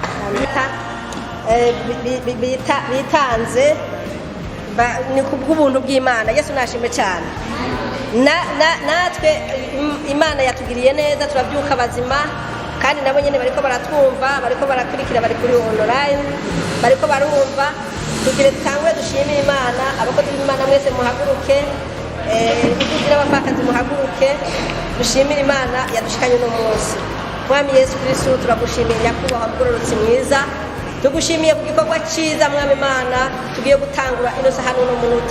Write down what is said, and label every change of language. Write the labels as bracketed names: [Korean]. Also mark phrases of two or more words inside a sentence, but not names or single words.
[Rundi] Bitanze ni kubw'ubuntu bw'Imana. Yesu nashimwe cyane. Natwe Imana yatugiriye neza, turabyuka bazima, kandi nabo nyene bariko baratwumva, bariko barakurikira, bari kuri online, bariko barumva. Tugire tangwe dushimire Imana. Abakozi b'Imana mwese muhaguruke, kugira abapfakazi muhaguruke, dushimire Imana yadushikanye no munsi. Mwami Yesu Kristo turagushimiye nyakubahwa mugororotsi mwiza, tugushimiye ku gikorwa cyiza Mwami Imana tugiye gutangura ino saha no munota.